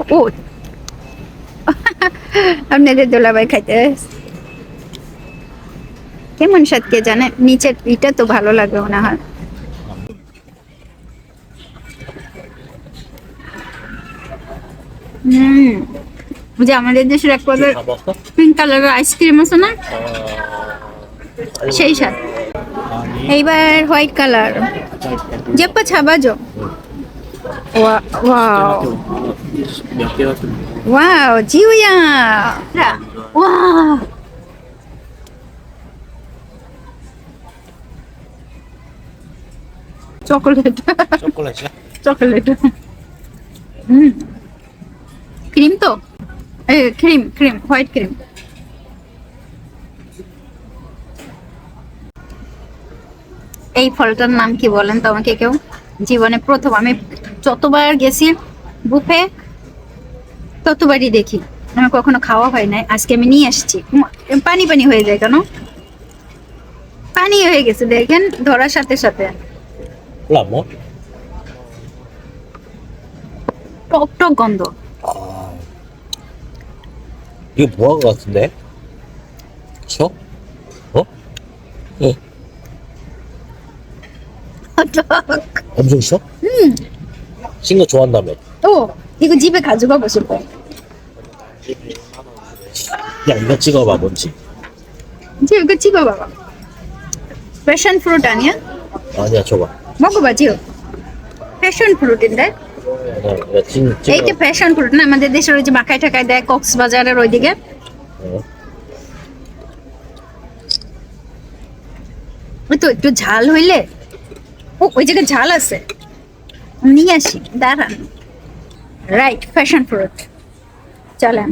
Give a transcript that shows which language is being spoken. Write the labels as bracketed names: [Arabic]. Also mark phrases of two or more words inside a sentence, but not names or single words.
[Bangla] ও আপনাদের দোলাভাই খাইতে কেমন স্বাদ কে জানে? নিচের এটা তো ভালো লাগবে মনে হয়। যে আমাদের দেশের এক পদের [Korean] 다 먹었어? [English] pink colour [Bangla] আইসক্রিম আছে না, সেই স্বাদ। এইবার [English] white colour [Bangla] যেপা ছাবাজো। ওয়াও [Korean] 몇 개가 좀. [Bangla] ওয়াও জিউয়া ওয়াও চকোলেট [Korean] 초콜릿이야? [English] chocolate cream [Bangla] তো [English] cream cream white cream. [Bangla] এই ফলটার নাম কি বলেন তো আমাকে কেউ? জীবনে প্রথম আমি যতবার গেছি বুফে ততবারই দেখি, আমার কখনো খাওয়া হয় নাই। আজকে আমি নিয়ে আসছি। পানি পানি হয়ে যায় কেন? পানি হয়ে গেছে দেখেন ধরার সাথে সাথে। [Korean] 몰라 뭐? [Bangla] টক টক গন্ধ। [Korean] 이거 뭐한 거 같은데? 그쵸? 어? 어. [Bangla] টক। [Korean] 엄청 셔? 신 거 좋아한다며. 오 이거 집에 가져가고 싶어. 야 이거 찍어봐 뭔지. 지우 이거 찍어봐봐. 패션 프루트 아니야? 아니야 줘봐. 먹어봐 지우. 패션 프루트인데? 이거 찍어. [Bangla] এইটা [English] passion fruit [Bangla] না, আমাদের দেশের ওই যে মাখায় টাকায় দেয় কক্সবাজারের ওইদিকে। ওই তো একটু ঝাল হইলে, ও ওই জায়গায় ঝাল আছে, নিয়ে আসি দাঁড়ান। [English] right passion fruit [Bangla] চলেন।